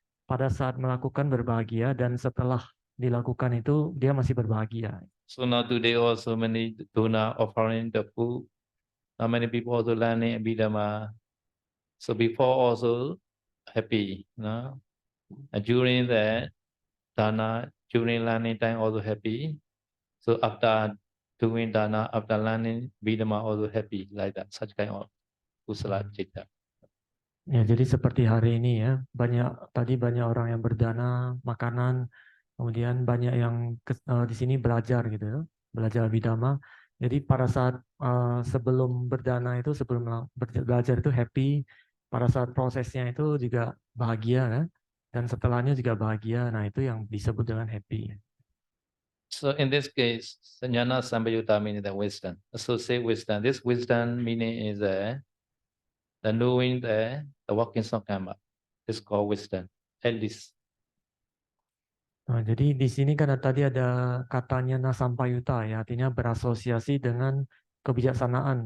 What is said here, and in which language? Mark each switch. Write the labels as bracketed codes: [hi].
[id] pada saat melakukan berbahagia dan setelah dilakukan itu dia masih berbahagia. [en] So now today also many donor offering the food. Now many people also learning Abhidhamma. So before also happy, no? And during the dana, during learning time also happy. So after doing dana, after learning Abhidhamma also happy, like that, such kind of kusala citta. [id] Ya, jadi seperti hari ini ya, banyak orang yang berdana makanan, kemudian banyak yang di sini belajar gitu ya, belajar Abhidhamma. Jadi pada saat sebelum berdana itu, sebelum belajar itu happy, pada saat prosesnya itu juga bahagia kan, dan setelahnya juga bahagia. Nah itu yang disebut dengan happy. [en] So in this case, Sanjana Sambayutta meaning the wisdom, associate wisdom. This wisdom meaning is the knowing the workings of karma. It's called wisdom, at least. [id] Nah, jadi di sini kan tadi ada katanya nasampayuta ya, artinya berasosiasi dengan kebijaksanaan.